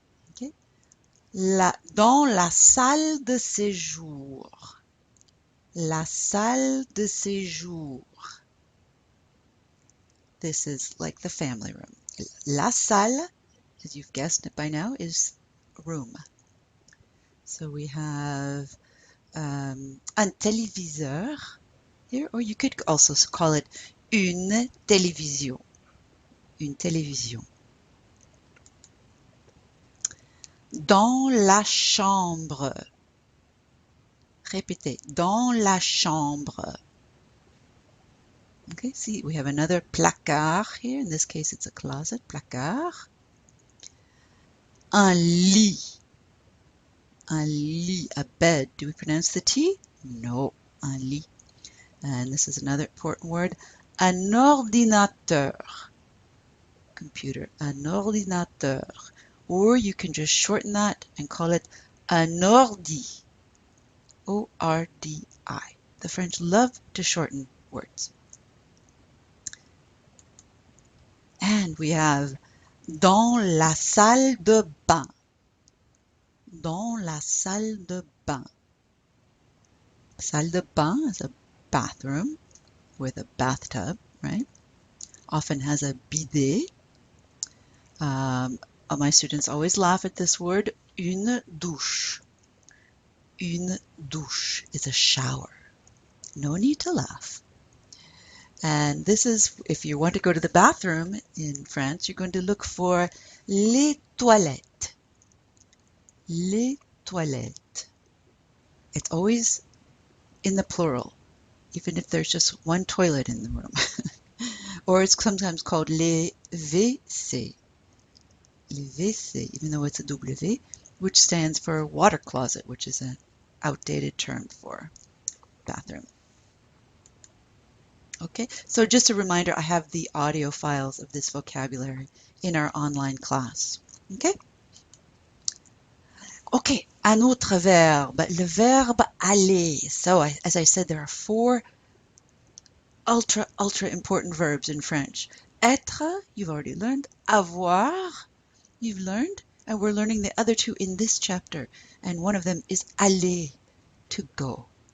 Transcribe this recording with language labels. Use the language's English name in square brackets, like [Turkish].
[French] Okay. Dans la salle de séjour. La salle de séjour. [English] This is like the family room. La salle, as you've guessed it by now, is room. So we have un téléviseur here, or you could also call it une télévision. [French] Une télévision. Dans la chambre. Répétez. Dans la chambre. [English] Okay, see, we have another placard here. In this case, it's a closet. [French] Placard. Un lit. [English] Un lit, a bed. Do we pronounce the T? No, un lit. And this is another important word. [French] Un ordinateur. Computer. [English] Un ordinateur. Or you can just shorten that and call it un ordi. O-R-D-I. The French love to shorten words. And we have [French] dans la salle de bain. Dans la salle de bain. [English] Salle de bain is a bathroom with a bathtub, right? Often has a bidet. My students always laugh at this word, une douche. Une douche is a shower. No need to laugh. And this is, if you want to go to the bathroom in France, you're going to look for les toilettes. Les toilettes. It's always in the plural, even if there's just one toilet in the room. Or it's sometimes called les WC. Les WC, even though it's a W, which stands for water closet, which is an outdated term for bathroom. Okay, so just a reminder, I have the audio files of this vocabulary in our online class. Okay? [French] Okay, un autre verbe, le verbe aller. [English] So, as I said, there are 4 ultra important verbs in French. Être, you've already learned. Avoir, you've learned. And we're learning the other 2 in this chapter. And one of them is aller, to go.